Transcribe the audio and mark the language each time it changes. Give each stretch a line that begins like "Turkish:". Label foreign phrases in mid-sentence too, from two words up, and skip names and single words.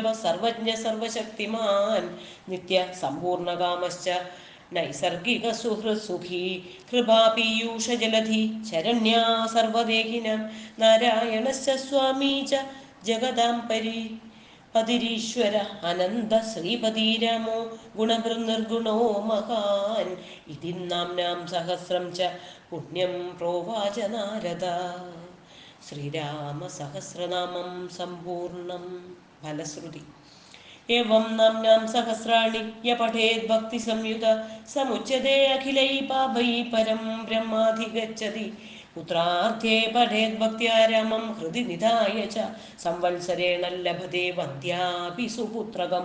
Sanskrit: സർവജ്ഞ സർവശക്തിമാൻ നിത്യ സമ്പൂർണകാമശ്ച നൈസർഗിക സുഹൃസുഖി കൃപാപീയൂഷ ജലധി ശരണ്യാ സർവദേഹിനം നാരായണശ്ച സ്വാമീ ച ജഗദാംപരി പതിരീശ്വര അനന്ത ശ്രീപതിരാമോ ഗുണഭൃനിർഗുണോ മഹാൻ ഇതി നാംനാം സഹസ്രം ച പുണ്യം പ്രോവാച നാരദ. ശ്രീരാമ സഹസ്രനാമം സമ്പൂർണം. ഫലശ്രുതി. एवं नाम्नां सहस्राणि य पठेद् भक्तिसंयुत समुच्यते अखिलैः पापैः परं ब्रह्माधिगच्छति. पुत्रार्थे पठेद् भक्त्या रामं हृदि निधाय च संवत्सरेण लभते वन्द्यापि सुपुत्रकं.